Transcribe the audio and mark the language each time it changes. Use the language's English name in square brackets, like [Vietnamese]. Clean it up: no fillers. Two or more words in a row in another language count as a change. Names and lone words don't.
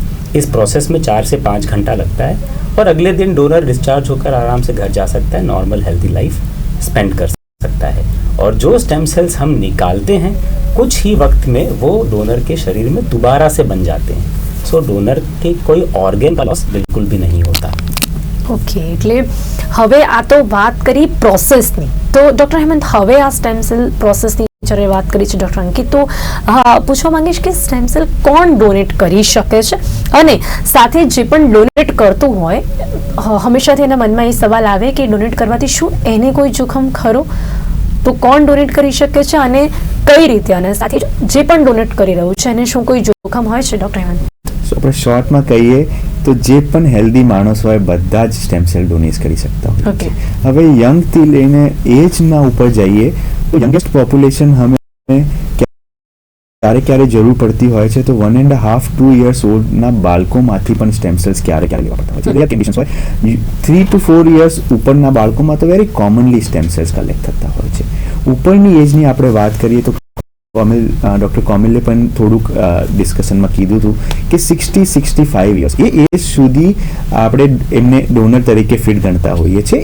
[Hindi] इस प्रोसेस में 4 से 5 घंटा लगता है और अगले दिन डोनर डिस्चार्ज होकर आराम से घर जा सकता है, [English] normal healthy life spend [Hindi] कर सकता है. और जो [English] stem cells [Hindi] हम निकालते हैं कुछ ही वक्त में वो डोनर के शरीर में दोबारा से बन जाते हैं. सो डोनर के कोई ऑर्गन का लॉस बिल्कुल भी नहीं होता. ओके. [Gujarati] એટલે હવે આ તો વાત કરી પ્રોસેસની, તો ડૉક્ટર હેમંત, હવે આ [English] stem cell [Gujarati] પ્રોસેસની વિચારે વાત કરી છે ડૉક્ટર અંકિત, તો પૂછવા માંગીશ કે [English] stem cell [Gujarati] કોણ ડોનેટ કરી શકે છે, અને સાથે જે પણ ડોનેટ કરતું હોય હંમેશાથી એના મનમાં એ સવાલ આવે કે ડોનેટ કરવાથી શું એને કોઈ જોખમ ખરો? તો કોણ ડોનેટ કરી શકે છે અને કઈ રીતે, અને સાથે જે પણ ડોનેટ કરી રહ્યું છે એને શું કોઈ જોખમ હોય છે ડૉક્ટર હેમંત? આપણે શોર્ટમાં કહીએ તો જે પણ હેલ્ધી માણસ હોય બધા જ [English] stem cell [Gujarati] ડોનેટ કરી શકતા હોય છે. હવે યંગથી લઈને એજના ઉપર જઈએ તો [English] youngest population [Gujarati] અમે ક્યારે જરૂર પડતી હોય છે તો [English] 1.5 to 2 years [Gujarati] ઓલ્ડના બાળકોમાંથી પણ [English] stem cells [Gujarati] ક્યારે લેવા પડતા હોય છે. [English] rare conditions [Gujarati] હોય [English] 3 to 4 years [Gujarati] ઉપરના બાળકોમાં તો [English] very commonly stem cells collect [Gujarati] થતા હોય છે. ઉપરની એજની આપણે વાત કરીએ તો ડૉક્ટર કોમિલે પણ થોડુંક ડિસ્કશનમાં કીધું હતું કે 60-65 યર્સ એ એજ સુધી આપણે એમને ડોનર તરીકે ફિટ ગણતા હોઈએ છીએ.